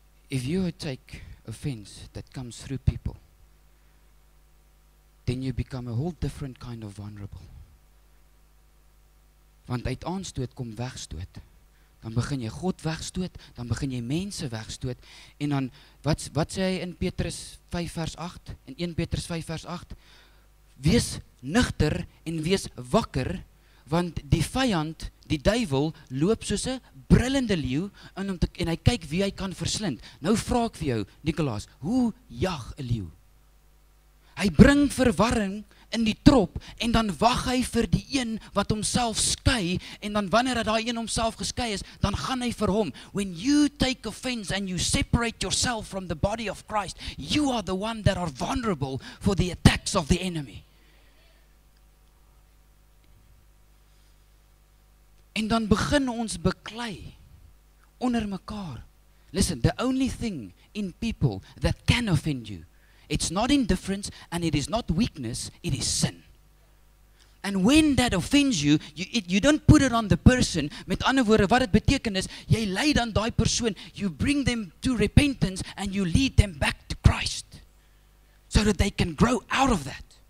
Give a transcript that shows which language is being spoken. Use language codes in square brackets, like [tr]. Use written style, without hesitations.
[en] If you take offense that comes through people, then you become a whole different kind of vulnerable. [af] Want uit aanstoot kom wegstoot. Dan begin jy God wegstoot, dan begin jy mense wegstoot, en dan, wat sê hy in Petrus 5 vers 8, in 1 Petrus 5 vers 8, wees nugter en wees wakker, want die vyand, die duiwel, loop soos 'n brullende leeu, en hy kyk wie hy kan verslind. Nou vra ek vir jou, Nicolaas, hoe jag 'n leeu? Hy bring verwarring in die trop, en dan wag hy vir die een wat homself skei, en dan wanneer daai een homself geskei is, dan gaan hy vir hom. [en] When you take offense and you separate yourself from the body of Christ, you are the one that are vulnerable for the attacks of the enemy. [af] En dan begin ons beklei onder mekaar. [en] Listen, the only thing in people that can offend you, it's not indifference and it is not weakness, it is sin. And when that offends you, you don't put it on the person. [af] Met ander woorde, wat dit beteken is, jy lei dan daai persoon, [en] you bring them to repentance and you lead them back to Christ, so that they can grow out of that.